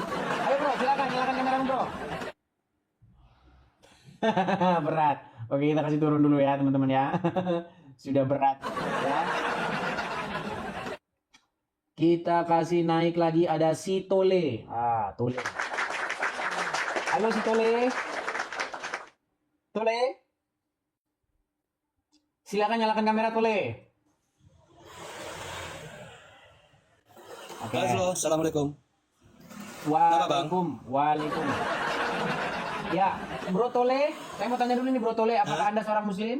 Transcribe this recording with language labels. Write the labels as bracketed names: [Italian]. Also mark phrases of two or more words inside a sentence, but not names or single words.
[Indonesian] Ayo bro, silakan nyalakan kamera bro. Berat. Oke, kita kasih turun dulu ya teman-teman ya. Sudah berat ya. Kita kasih naik lagi ada si Tole. Tole. Halo si Tole. Tole. Silakan nyalakan kamera Tole. Oke. Halo, assalamualaikum. Waalaikum. Ya, Bro Tole, saya mau tanya dulu nih Bro Tole, apakah Anda seorang muslim?